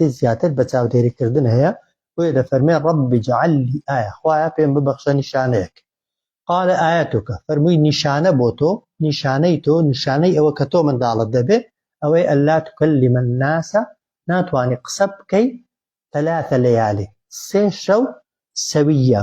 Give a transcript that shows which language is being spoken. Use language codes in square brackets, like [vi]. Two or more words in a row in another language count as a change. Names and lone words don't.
[ckb] زیاتر بە چاودێریکردن هەیە وێ دەفەرمێ [ar] رب اجعل لي آية [ckb] خوایە پێم ببەخشە نیشانەیەک [ar] قال آياتك [ckb] فەرمووی نیشانە بۆ تۆ نیشانەی تۆ نیشانەی ئەوە کە تۆ منداڵت دەبێ ئەوەی [ar] ئەللا تکلم الناس [ckb] ناتوانی قسە بکەی 3 لەیالی 3 شەو سەویە